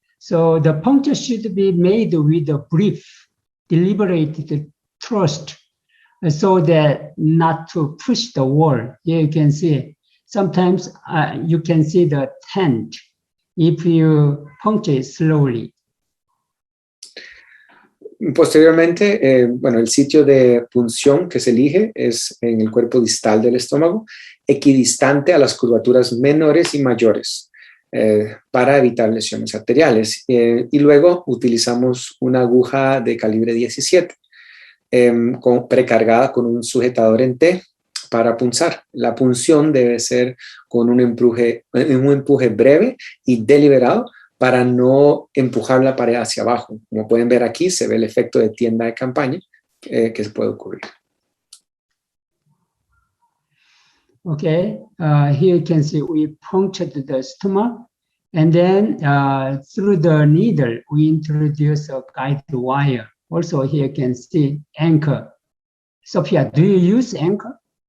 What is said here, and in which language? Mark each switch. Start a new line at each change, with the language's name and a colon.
English: So the puncture should be made with a brief, deliberate thrust so that not to push the wall. Here you can see, sometimes you can see the tent if you puncture it slowly.
Spanish: Posteriormente, bueno, el sitio de punción que se elige es en el cuerpo distal del estómago, equidistante a las curvaturas menores y mayores para evitar lesiones arteriales. Y luego utilizamos una aguja de calibre 17 precargada con un sujetador en T para punzar. La punción debe ser con un empuje breve y deliberado para no empujar la pared hacia abajo. Como pueden ver aquí, se ve el efecto de tienda de campaña que se puede ocurrir.
English: Okay, here you can see we punctured the stomach, and then through the needle, we introduce a guide wire. Also here you can see anchor. Sophia, do you use anchor?